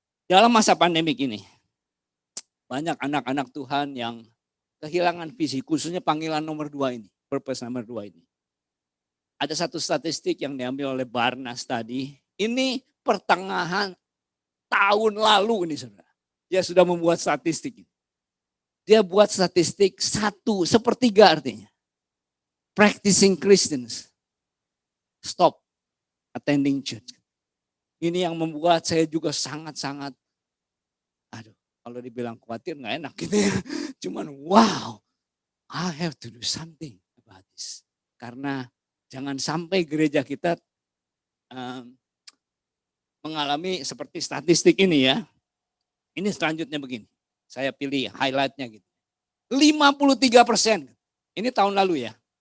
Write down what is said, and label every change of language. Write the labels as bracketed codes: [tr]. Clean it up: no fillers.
[id] Dalam masa pandemik ini, banyak anak-anak Tuhan yang kehilangan visi, khususnya panggilan nomor 2 ini, purpose nomor 2 ini. Ada satu statistik yang diambil oleh Barnas tadi, ini pertengahan tahun lalu ini saudara. Dia sudah membuat statistik ini. Dia buat statistik 1/3 artinya. [en] Practicing Christians stop attending church. [id] Ini yang membuat saya juga sangat-sangat, kalau dibilang khawatir nggak enak gitu ya. Cuman [en] wow, I have to do something about this. [id] Karena jangan sampai gereja kita mengalami seperti statistik ini ya. Ini selanjutnya begini, saya pilih highlightnya gitu. 53%, ini tahun lalu ya.